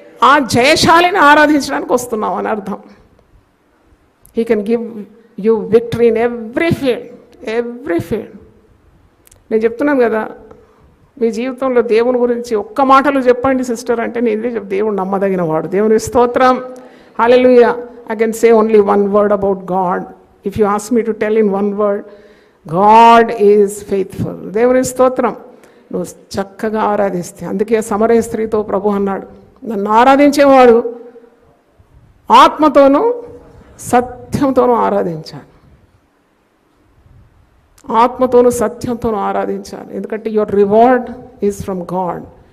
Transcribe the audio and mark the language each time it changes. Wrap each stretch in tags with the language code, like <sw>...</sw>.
<te>ఆ జయశాలిని ఆరాధించడానికి వస్తున్నాం అని అర్థం.</te> <en>He can give you victory in every field, every field.</en> <te>నేను చెప్తున్నాను కదా, మీ జీవితంలో దేవుని గురించి ఒక్క మాటలు చెప్పండి సిస్టర్ అంటే నేను ఇదే దేవుడు నమ్మదగిన వాడు. దేవుని స్తోత్రం, హల్లెలూయా.</te> <en>I can say only one word about God. If you ask me to tell in one word, God is faithful.</en> <te>దేవుని స్తోత్రం. నువ్వు చక్కగా ఆరాధిస్తే, అందుకే సమరయ స్త్రీతో ప్రభు అన్నాడు, నన్ను ఆరాధించేవాడు ఆత్మతోనూ సత్యంతోనూ ఆరాధించాలి. ఆత్మతోనూ సత్యంతోనూ ఆరాధించాలి. ఎందుకంటే</te> <en>Your reward is from God.</en>